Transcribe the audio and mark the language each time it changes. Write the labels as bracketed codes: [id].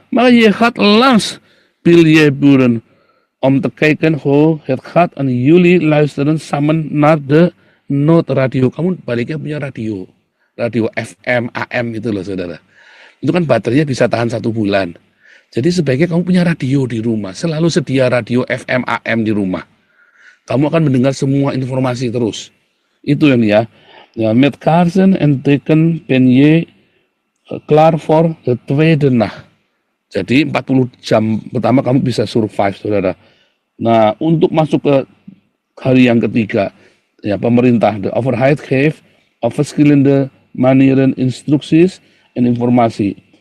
[id] Makanya [nl] je gaat langs biljeburen om te kijken hoe het gaat en jullie luisteren samen naar de noodradio. [id] Kamu baliknya punya radio FM, AM itu loh saudara. Itu kan baterainya bisa tahan 1 bulan. Jadi sebaiknya kamu punya radio di rumah. Selalu sedia radio FM, AM di rumah. Kamu akan mendengar semua informasi terus. Itu yang ya. [nl] Ja, met kaarsen en teken ben je klaar voor de tweede nacht. [id] Jadi 40 jam pertama kamu bisa survive, saudara. Nah, untuk masuk ke hari yang ketiga, ya pemerintah, [nl] de overheid geeft op verschillende manieren instructies en informasi.